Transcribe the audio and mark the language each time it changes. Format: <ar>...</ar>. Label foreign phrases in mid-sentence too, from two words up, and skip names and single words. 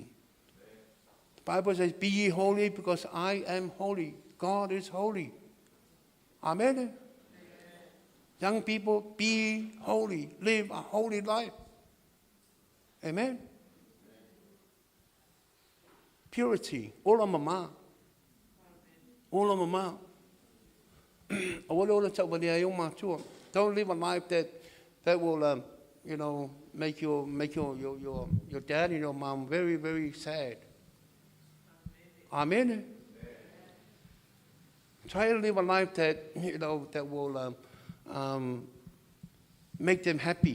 <en>The Bible says, be ye holy because I am holy. God is holy. Amen. Young people, be holy. Live a holy life. Amen. Purity.</en> <sm>Ola mama. Ola mama.</sm> <en>Don't live a life that will, make your dad and your mom very, very sad. Amen. Try to live a life that that will make them happy.</en>